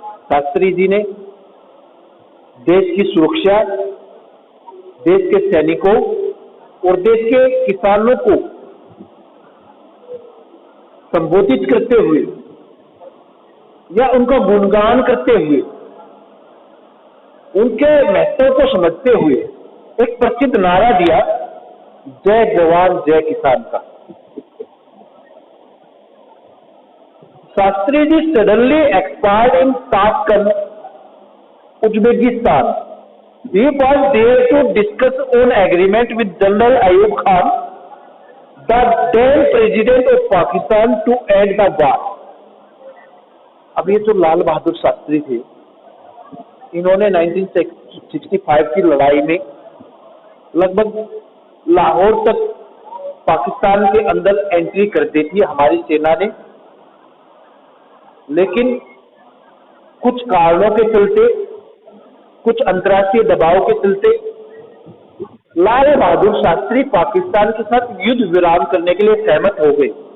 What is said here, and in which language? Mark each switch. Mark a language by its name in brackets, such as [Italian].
[Hindi] शास्त्री जी ने देश की सुरक्षा, देश के सैनिकों और देश के किसानों को संबोधित करते हुए या उनका गुणगान करते हुए, उनके महत्व को समझते हुए एक प्रसिद्ध नारा दिया, जय जवान जय किसान का। [English] Shastri ji suddenly expired in Tashkent, Uzbekistan. He was there to discuss on agreement with General Ayub Khan, the then president of Pakistan, to end the war. [Hindi] अब ये जो लाल बहादुर शास्त्री थे, इन्होंने 1965 की लड़ाई में लगभग लाहौर तक पाकिस्तान के अंदर एंट्री कर दी थी हमारी सेना ने, लेकिन कुछ कारणों के चलते, कुछ अंतर्राष्ट्रीय दबाव के चलते लाल बहादुर शास्त्री पाकिस्तान के साथ युद्ध विराम करने के लिए सहमत हो गए।